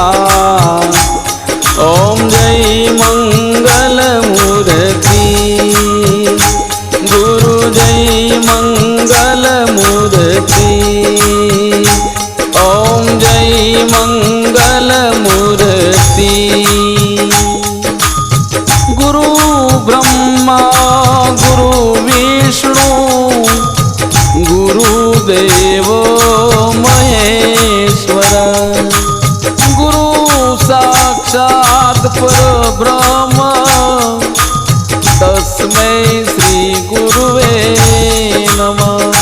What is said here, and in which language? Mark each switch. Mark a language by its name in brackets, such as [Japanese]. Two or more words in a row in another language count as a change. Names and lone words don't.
[Sanskrit] ओम जय मंगल मूर्ति गुरु जय मंगल मूर्ति ओम जय मंगल मूर्ति। गुरु ब्रह्मा गुरु विष्णु गुरुदेव महेश्वर गुरु साक्षात् परब्रह्म तस्मै श्री गुरुवे नमः।